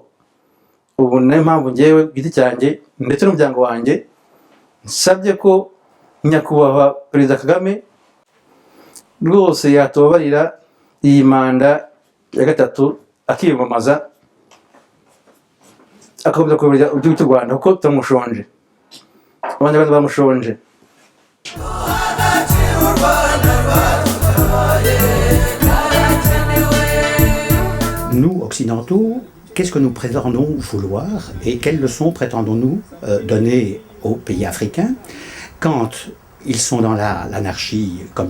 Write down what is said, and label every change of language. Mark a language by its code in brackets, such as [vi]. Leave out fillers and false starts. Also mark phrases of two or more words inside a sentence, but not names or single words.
[rw] Ubu niyo mpamvu ngewe ku giti cyanjye ndetse n'umuryango wanjye nsabye ko nyakubahwa perezida Kagame rwose yatubabarira iyi manda ya gatatu akiyamamaza, akakomeza kuyoborera igihugu cy'u Rwanda, kuko turamushonje, abanyarwanda bamushonje. [fr] Nous, occidentaux, qu'est-ce que nous prétendons vouloir et quelles leçons prétendons-nous donner aux pays africains quand ils sont dans l'anarchie, comme